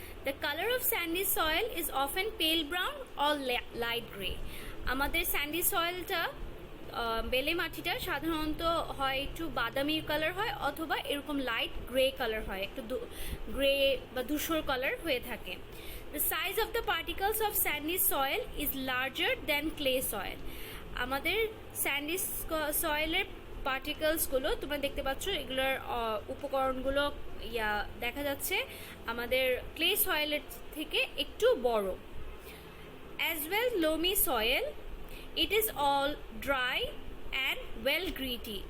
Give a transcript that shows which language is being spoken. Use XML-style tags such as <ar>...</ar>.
<en>The color of sandy soil is often pale brown or light gray.</en> <bn>আমাদের Sandy সয়েলটা বেলে মাটিটা সাধারণত হয় একটু বাদামি কালার হয়, অথবা এরকম লাইট গ্রে কালার হয়, একটু গ্রে বা ধূসর কালার হয়ে থাকে।</bn> <en>The size of the particles of sandy soil is larger than clay soil.</en> <bn>আমাদের স্যান্ডি সয়েলের পার্টিকেলসগুলো তোমরা দেখতে পাচ্ছ, এগুলোর উপকরণগুলো দেখা যাচ্ছে আমাদের ক্লে সয়েলের থেকে একটু বড়।</bn> <en>As well loamy soil, it is all dry and well gritty.</en>